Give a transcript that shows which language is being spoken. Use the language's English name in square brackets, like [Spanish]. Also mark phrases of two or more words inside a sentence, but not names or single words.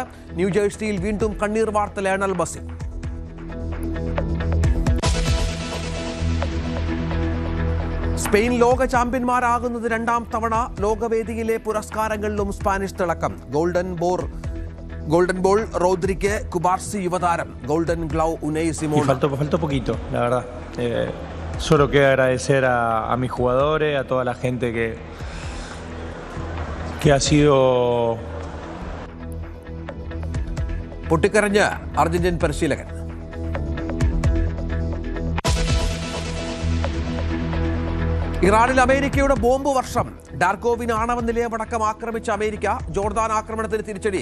[Malayalam] ന്യൂജേഴ്സിയിൽ വീണ്ടും കണ്ണീർ വാർത്ത ലയണൽ മെസ്സി. സ്പെയിൻ ലോക ചാമ്പ്യന്മാരാകുന്നത് രണ്ടാം തവണ. ലോകവേദിയിലെ പുരസ്കാരങ്ങളിലും സ്പാനിഷ് തിളക്കം. ഗോൾഡൻ ബോൾ റോദ്രിക്ക്, കുബാർസി യുവതാരം. ഗോൾഡൻ ഗ്ലൗ ഉനൈ സിമോൺ. [Spanish] Faltó poquito, la verdad. Solo queda agradecer a mis jugadores, a toda la gente que ha sido. [Malayalam] പൊട്ടിക്കരഞ്ഞ് അർജന്റീൻ പരിശീലകൻ. ഇറാനിൽ അമേരിക്കയുടെ ബോംബ് വർഷം. ഡാർക്കോവിന് ആണവ നിലയമടക്കം ആക്രമിച്ച അമേരിക്ക. ജോർദാൻ ആക്രമണത്തിന് തിരിച്ചടി.